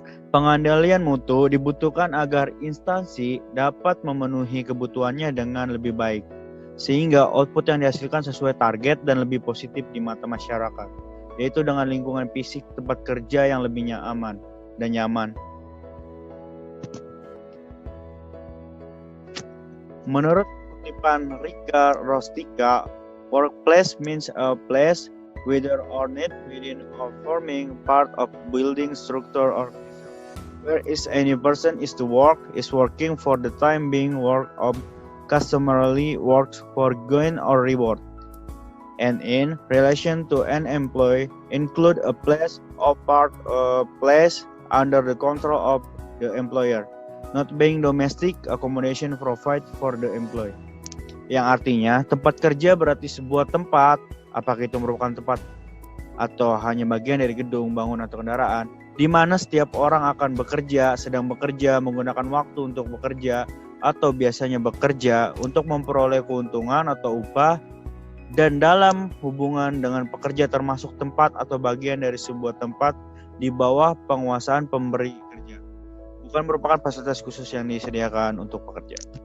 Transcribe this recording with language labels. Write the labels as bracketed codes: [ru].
[id] Pengendalian mutu dibutuhkan agar instansi dapat memenuhi kebutuhannya dengan lebih baik, sehingga output yang dihasilkan sesuai target dan lebih positif di mata masyarakat, yaitu dengan lingkungan fisik tempat kerja yang lebih aman dan nyaman. [en] Menurut kutipan Rika Rostika, workplace means a place, whether or not within or forming part of building structure or where is any person is to work, is working for the time being, work of customarily works for gain or reward, and in relation to an employee include a place or part of place under the control of the employer, not being domestic accommodation provided for the employee. [id] Yang artinya tempat kerja berarti sebuah tempat, apakah itu merupakan tempat atau hanya bagian dari gedung, bangunan atau kendaraan, di mana setiap orang akan bekerja, sedang bekerja, menggunakan waktu untuk bekerja, atau biasanya bekerja untuk memperoleh keuntungan atau upah, dan dalam hubungan dengan pekerja termasuk tempat atau bagian dari sebuah tempat di bawah penguasaan pemberi kerja, bukan merupakan fasilitas khusus yang disediakan untuk pekerja.